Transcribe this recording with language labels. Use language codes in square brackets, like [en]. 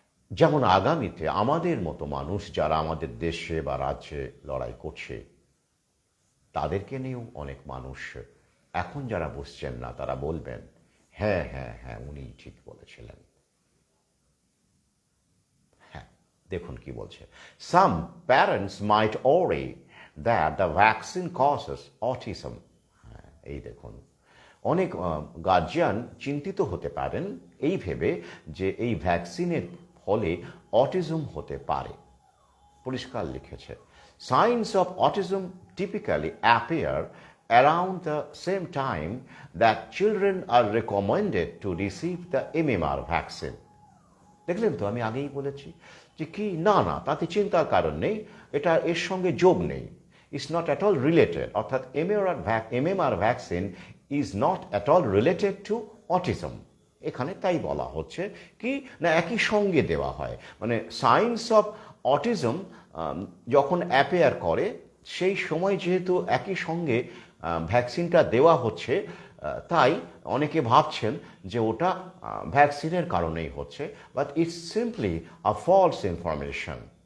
[bn] যেমন আগামীতে আমাদের মতো মানুষ যারা আমাদের দেশে বা রাজ্যে লড়াই করছে, তাদেরকে নিয়েও অনেক মানুষ এখন যারা বসছেন না তারা বলবেন হ্যাঁ, উনি ঠিক বলেছিলেন। হ্যাঁ, দেখুন কি বলছে। [en] Some parents might worry that the vaccine causes autism. [bn] এই দেখুন, অনেক গার্জিয়ান চিন্তিত হতে পারেন এই ভেবে যে এই ভ্যাকসিনের ফলে অটিজম হতে পারে। পরিষ্কার লিখেছে, [en] signs of autism typically appear around the same time that children are recommended to receive the MMR vaccine. [bn] দেখলেন তো, আমি আগেই বলেছি যে কি না, তাতে চিন্তার কারণ নেই, এটা এর সঙ্গে যোগ নেই। [en] it's not at all related, [bn] অর্থাৎ [en] MMR vaccine is not at all related to autism. [bn] এখানে তাই বলা হচ্ছে কি না, একই সঙ্গে দেওয়া হয়, মানে সাইন্স অফ অটিজম যখন অ্যাপেয়ার করে সেই সময় যেহেতু একই সঙ্গে ভ্যাকসিনটা দেওয়া হচ্ছে, তাই অনেকে ভাবছেন যে ওটা ভ্যাকসিনের কারণেই হচ্ছে, [en] But it's simply a false information.